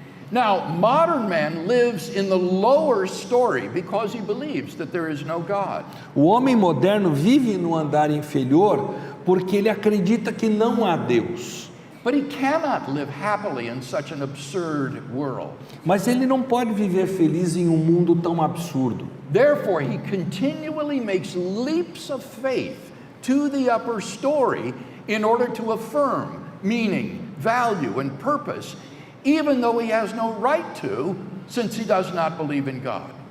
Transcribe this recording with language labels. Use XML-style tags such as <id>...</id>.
<en>Now, modern man lives in the lower story because he believes that there is no God.</en> <pt>O homem moderno vive no andar inferior porque ele acredita que não há Deus.</pt> <en>But he cannot live happily in such an absurd world.</en> <pt>Mas ele não pode viver feliz em um mundo tão absurdo.</pt> <en>Therefore, he continually makes leaps of faith to the upper story in order to affirm meaning, value, and purpose, even though he has no right to, since he does not believe in God.</en>